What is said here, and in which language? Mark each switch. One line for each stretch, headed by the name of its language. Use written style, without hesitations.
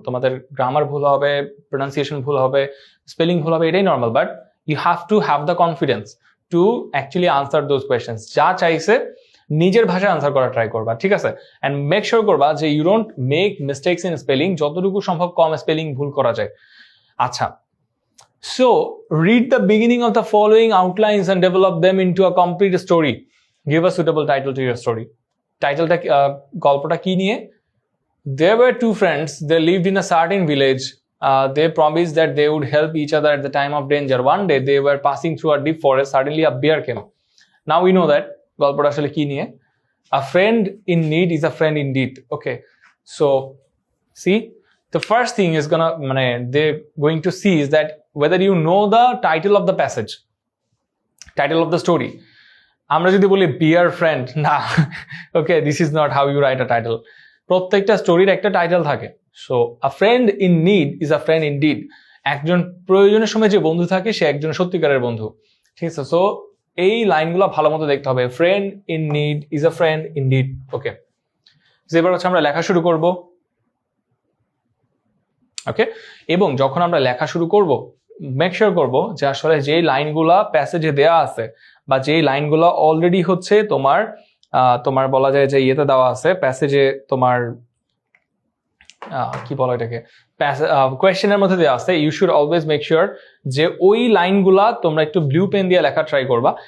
Bangla: তোমাদের গ্রামার ভুল হবে, প্রোনাউন্সিয়েশন ভুল হবে, স্পেলিং ভুল হবে, এটাই normal.
English: But you have to have the confidence to actually answer those questions.
Bangla: যা চাইছে নিজের ভাষায় আনসার করার ট্রাই করবা, ঠিক আছে? অ্যান্ড মেক শিওর করবা যে
English: you don't make mistakes in spelling,
Bangla: যতটুকু সম্ভব কম স্পেলিং ভুল করা যায়।
English: আচ্ছা, so read the beginning of the following outlines and develop them into a complete story. Give a suitable title to your story.
Bangla: টাইটেলটা গল্পটা কি নিয়ে?
English: There were two friends, they lived in a certain village. They promised that they would help each other at the time of danger. One day they were passing through a deep forest, suddenly a bear came. Now we know that
Bangla: গল্পটা আসলে কি নিয়ে?
English: A friend in need is a friend indeed. Okay, so see, the first thing is they're going to see is that whether you know the title of the passage, title of the story.
Bangla: আমরা যদি বলি
English: bear friend, না, okay, this is not how you write a title.
Bangla: প্রত্যেকটা স্টোরির একটা title থাকে। So
English: a friend in need is a friend indeed.
Bangla: একজন প্রয়োজনের সময় যে বন্ধু থাকে সে একজন সত্যিকারের বন্ধু, ঠিক আছে? সো এই লাইনগুলো ভালো মতো দেখতে হবে।
English: friend in need is a friend indeed.
Bangla: ওকে, এবার হচ্ছে আমরা লেখা শুরু করব, ওকে? এবং যখন আমরা লেখা শুরু করব, মেক শিওর করব যে আসলে যে লাইনগুলা প্যাসেজে দেওয়া আছে বা যে লাইনগুলা অলরেডি হচ্ছে তোমার বলা যায় যে ইয়েতে দেওয়া আছে প্যাসেজে, তোমার কি বলা এটাকে, কোয়েশ্চেনের মধ্যে দেওয়া আছে,
English: you should always make sure
Bangla: যে ওই লাইনগুলা তোমরা একটু ব্লু পেন দিয়ে লেখা ট্রাই করবা।